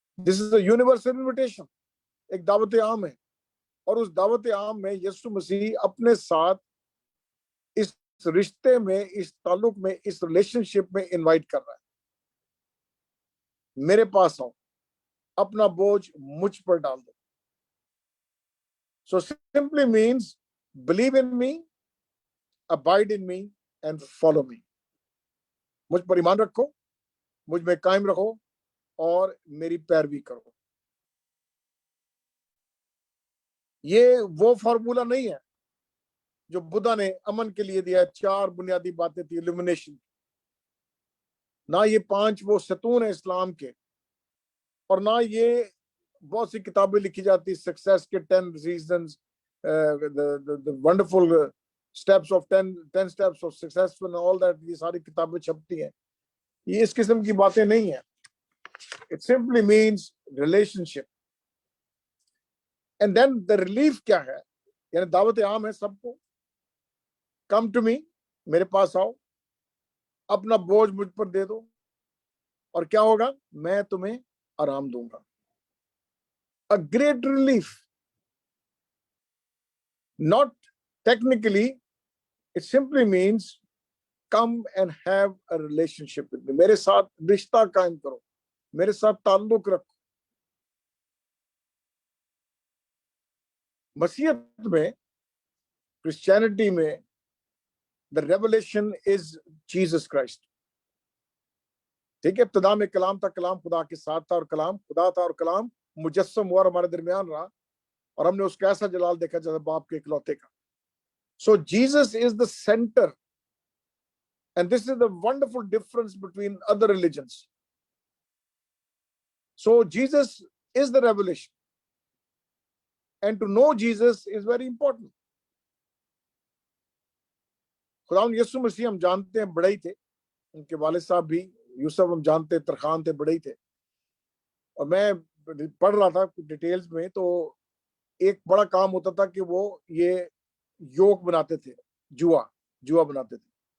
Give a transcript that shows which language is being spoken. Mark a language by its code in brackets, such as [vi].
[en] this is a universal invitation, [hi] एक दावत आम है, और उस दावत आम में यीशु मसीह अपने साथ इस रिश्ते में, इस ताल्लुक में, इस रिलेशनशिप में इनवाइट कर रहा है। मेरे पास आओ, अपना बोझ मुझ पर डाल दो। [en] So simply means believe in me, abide in me and follow me. [hi] मुझ पर ईमान रखो, मुझ में कायम रहो और मेरी पैरवी करो। ये वो फार्मूला नहीं है जो बुद्धा ने अमन के लिए दिया। 4 बुनियादी बातें थी इल्यूमिनेशन, ना ये 5 वो सतून है इस्लाम के, और ना ये बहुत सी किताबें लिखी जाती सक्सेस के 10 reasons, [en] the wonderful steps of 10 steps of successful and all that, [hi] ये सारी किताबें छपती हैं। ये इस किस्म की बातें नहीं है। [en] It simply means relationship. And then the relief [hi] क्या है, यानी दावत आम है सबको, [en] come to me, [hi] मेरे पास आओ, अपना बोझ मुझ पर दे दो, और क्या होगा, मैं तुम्हें आराम दूंगा. [en] A great relief. Not technically, it simply means come and have a relationship with me. [hi] मेरे साथ रिश्ता कायम करो, मेरे साथ ताल्लुक रखो. मसीहत में, क्रिश्चियनिटी में, [en] the revelation is Jesus Christ. [hi] ठीक है, इब्तिदा में कलाम था, कलाम खुदा के साथ था और कलाम खुदा था और कलाम मुजस्सम हुआ और हमारे दरमियान रहा और हमने उसका ऐसा जलाल देखा जैसे बाप के इकलौते का. [en] So Jesus is the center, and this is the wonderful difference between other religions. So Jesus is the revelation, and to know Jesus is very important. [hi] खुदावंद यीशु मसीह हम जानते हैं बड़े ही थे, उनके वालिद साहब भी यूसुफ हम जानते हैं तरखान थे, बड़े ही थे. और मैं पढ़ रहा था डिटेल्स में, तो एक बड़ा काम होता था कि वो ये योग बनाते थे, जुआ बनाते थे.